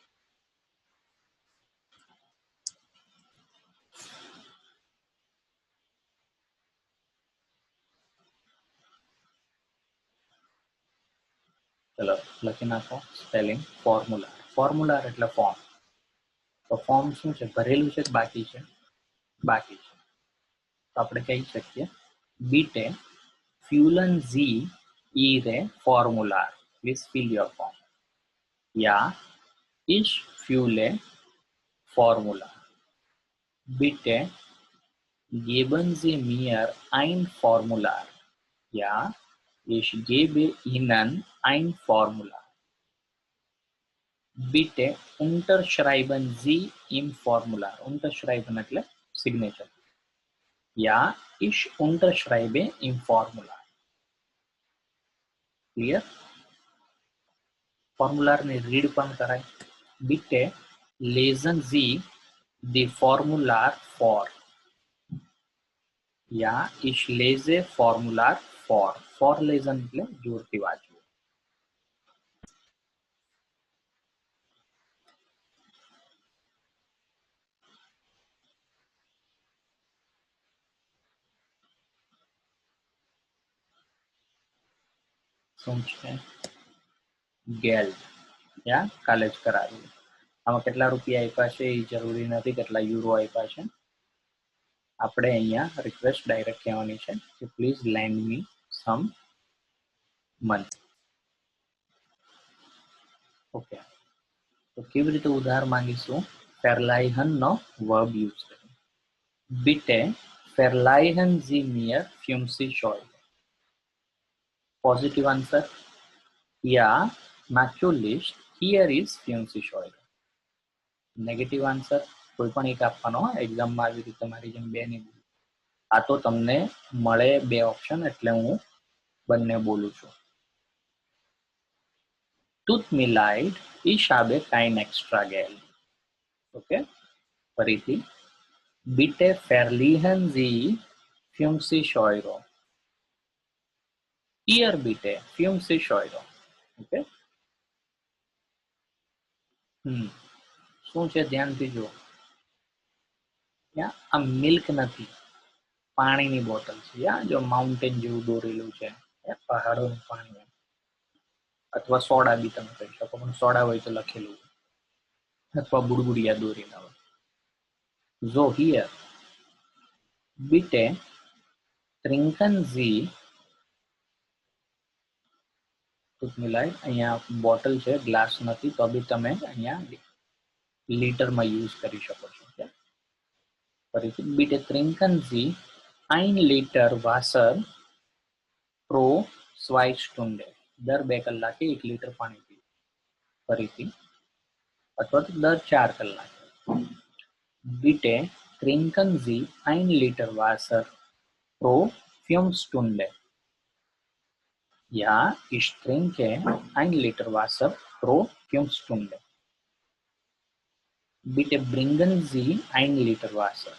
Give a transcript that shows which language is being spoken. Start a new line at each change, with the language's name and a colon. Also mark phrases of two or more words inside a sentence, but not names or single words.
Gujarati: ચલો લખી નાખો સ્પેલિંગ ફોર્મ્યુલાર. ફોર્મ્યુલાર એટલે ફોર્મ. તો ફોર્મ શું છે? ભરેલું છે કે બાકી છે? બાકી છે. તો આપણે કહી શકીએ
German: Bitte füllen Sie Ihre Formular.
English: Please fill your form.
German: Ja, ich fülle Formular. Bitte geben Sie mir ein Formular. Ja, ich gebe Ihnen ein Formular. Bitte unterschreiben Sie im Formular.
Gujarati: Unterschreiben એટલે signature.
German: Ja, ich unterschreibe im Formular.
Gujarati: Clear? ફોર્મ્યુલારને રીડ પણ કરાય.
German: Bitte lesen Sie die Formular vor. Ja, ich lese Formular vor.
Gujarati: For lesen એટલે જોરથી વાંચવું. શું છે? ગેલ્ડ. કાલે જ કરાવ્યું. આમાં કેટલા રૂપિયા આપ્યા છે એ જરૂરી નથી, કેટલા યુરો આપ્યા છે. આપણે અહીંયા રિક્વેસ્ટ ડાયરેક્ટ કહેવાની છે કે
English: please lend me some money.
Gujarati: ઓકે, તો કેવી રીતે ઉધાર માંગીશું? ફેરલાઈહન નો વર્બ યુઝ કરી.
German: Bitte verleihen Sie mir 50 Euro.
English: Positive answer.
German: Ja, natürlich.
English: Here is 50 Euro.
Gujarati: નેગેટિવ આન્સર કોઈ પણ એક આપવાનો. એક્ઝામમાં આવી રીતે મારી જેમ બે નહીં બોલું. આ તો તમને મળે બે ઓપ્શન એટલે હું બંને બોલું છું.
German: Tut mir leid, ich habe kein extra Geld.
Gujarati: ઓકે, ફરીથી.
German: Bitte verleihen Sie 50 Euro. Hier bitte 50 Euro.
Gujarati: ઓકે, શું છે ધ્યાનથી જુઓ. આ મિલ્ક નથી, પાણીની બોટલ છે. જો માઉન્ટેન જેવું દોરેલું છે, પહાડોનું પાણી, અથવા સોડા બી તમે કહી શકો, પણ સોડા હોય તો લખેલું, અથવા બુડબુડિયા દોરેલા હોય.
English: So here
German: bitte trinken Sie.
Gujarati: અહીંયા બોટલ છે, ગ્લાસ નથી, તો બી તમે અહીંયા લીટરમાં યુઝ કરી શકો છો.
German: ફરીથી bitte trinken Sie 1 Liter Wasser pro 2 Stunden.
Gujarati: દર 2 કલાકે 1 લીટર પાણી પીવું. ફરીથી, અથવા તો દર 4 કલાકે.
German: Bitte trinken Sie 1 Liter Wasser pro 5 Stunden. Ja, ich trinke 1 Liter Wasser pro 5 Stunden. Bitte bringen Sie 1 Liter Wasser.